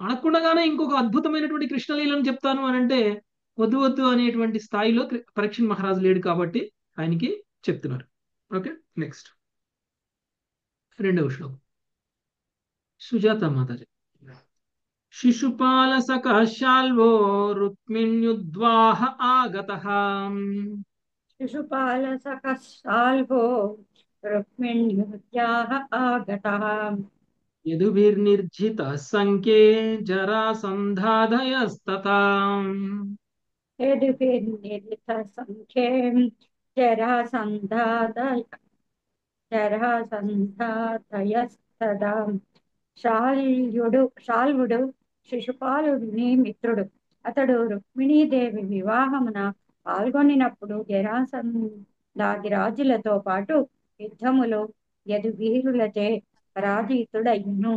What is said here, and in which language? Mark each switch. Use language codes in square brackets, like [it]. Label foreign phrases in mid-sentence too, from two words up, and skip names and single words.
[te] అడగకుండానే ఇంకొక అద్భుతమైనటువంటి కృష్ణలీలను చెప్తాను అని అంటే వద్దు వద్దు అనేటువంటి స్థాయిలో పరీక్షణ్ మహారాజు లేడు కాబట్టి ఆయనకి చెప్తున్నారు. ఓకే, నెక్స్ట్ రెండవ శ్లోకం. సుజాత మాతాజీ. [sa] శిశుపాల సకాశాల్వో రుక్మిణ్యుద్వాహ ఆగతః शिशुपालसखशाल्भो रुक्मिण्युद्याः आगतः యదుభిర్నిర్జిత సంఖ్యే జరాసంధాదయస్తథా यदुभिर्निर्लितसङ्ख्यें जरासन्धादय జరాసంధాతయస్తదా. [te] శాల్వుడు శిశుపాలుని మిత్రుడు. అతడు రుక్మిణీదేవి వివాహమున పాల్గొనినప్పుడు జరాసంధాది రాజులతో పాటు యుద్ధములో యదువీరులచే పరాజితుడయ్యును.